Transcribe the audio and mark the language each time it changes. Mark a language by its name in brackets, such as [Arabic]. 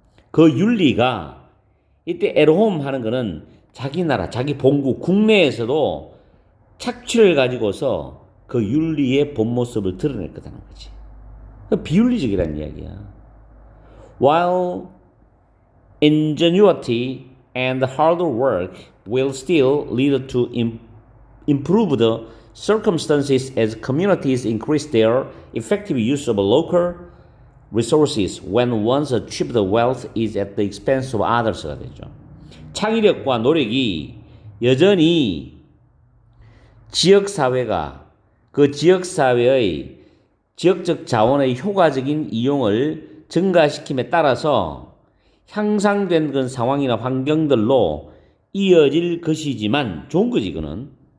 [Korean] 그 윤리가 이때 [English] at home [Korean] 하는 거는 자기 나라, 자기 본국, 국내에서도 착취를 가지고서 그 윤리의 본 모습을 드러낼 거다는 거지. 비윤리적이라는 이야기야. [English] While ingenuity and hard work will still lead to improved circumstances as communities increase their effective use of local resources when one's achieved wealth is at the expense of others가 [Korean] 되죠. 창의력과 노력이 여전히 지역사회가 그 지역사회의 지역적 자원의 효과적인 이용을 증가시킴에 따라서 향상된 그런 상황이나 환경들로 이어질 것이지만 좋은 거지 그는.